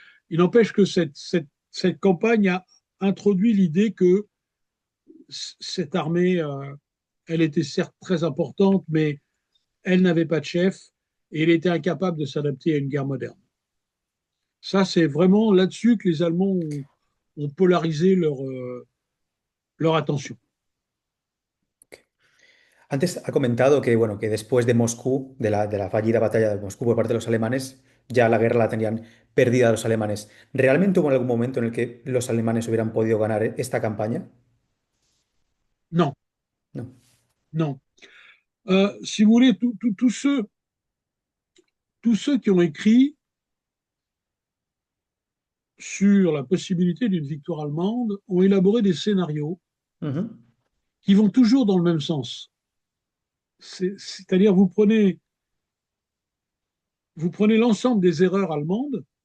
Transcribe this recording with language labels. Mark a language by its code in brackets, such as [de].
[fr] Il n'empêche que cette campagne a introduit l'idée que cette armée, elle était certes très importante, mais elle n'avait pas de chef et elle était incapable de s'adapter à une guerre moderne. Ça, c'est vraiment là-dessus que les Allemands ont polarisé leur attention. ok. [es] Antes ha comentado que, bueno, que después de Moscú, de la fallida batalla de Moscú por parte de los alemanes, ya la guerra la tenían perdida los alemanes. ¿Realmente hubo algún momento en el que los alemanes hubieran podido ganar esta campaña? [fr] Non, [es] No. [fr] non. Si vous voulez, tous ceux qui ont écrit sur la possibilité d'une victoire allemande ont élaboré des scénarios Ujú, qui vont toujours dans le même sens. C'est-à-dire, vous prenez l'ensemble des erreurs allemandes